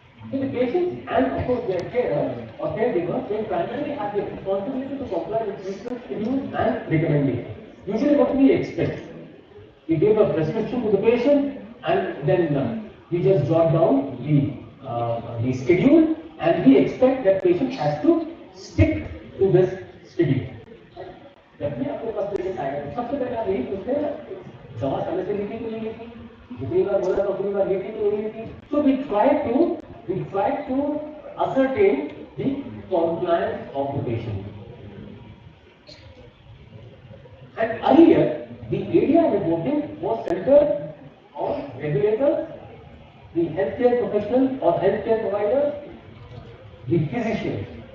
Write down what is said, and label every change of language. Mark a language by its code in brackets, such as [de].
[en] So the patients and of course their carer or caregiver, they primarily have the responsibility to comply with treatment schedules and recommendations. Usually what we expect, we give a prescription to the patient and then we just jot down the schedule, and we expect that patient has to stick to this study. [hi] जब भी आपके पास patient आएगा तो सबसे पहले आप यही पूछते हैं दवा समय से ली थी तो नहीं ली थी, जितनी बार बोला तो उतनी बार ली थी तो नहीं ली थी। [en] So we try to ascertain the compliance of the patient. And earlier, the area reporting was centered on regulators, the healthcare professional or healthcare provider, the physician.